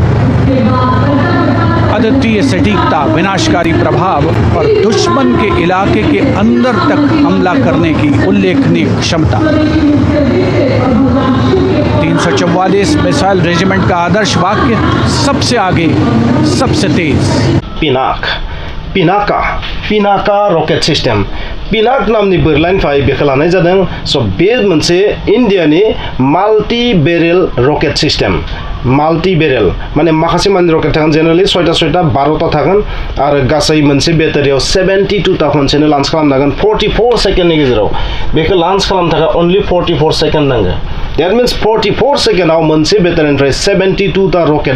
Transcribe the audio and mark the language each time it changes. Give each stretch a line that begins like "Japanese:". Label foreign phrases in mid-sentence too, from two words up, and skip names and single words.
Hindi: अद्वितीय सटीकता, विनाशकारी प्रभाव और दुश्मन के इलाके के अंदर तक हमला करने की उल्लेखनीय क्षमता। 344 मिसाइल रेजिमेंट का आदर्श वाक्य सबसे आगे सबसे तेज।
Bodo: पिनाका
English: rocket system
Bodo: पिनाक नामनि बोरलाइनिफ्राय बेखौ लानाय जादों स' बे मोनसे इन्डियानि
English: multi barrel rocket system multi barrel
Bodo: माने माखासे माने रकेट थागोन जेनेरेलि 6टा 12टा थागोन आरो गासै मोनसे बेटारियाव 72टा खनसेनो लन्च खालामनो हागोन 44 सेकेन्डनि गेजेराव बेखौ लन्च खालामनो थाखाय
English: only 44 second
Bodo: नांगौ
English: that means
Bodo: 44 सेकेन्डआव मोनसे बेटारिनिफ्राय 72टा रकेटआ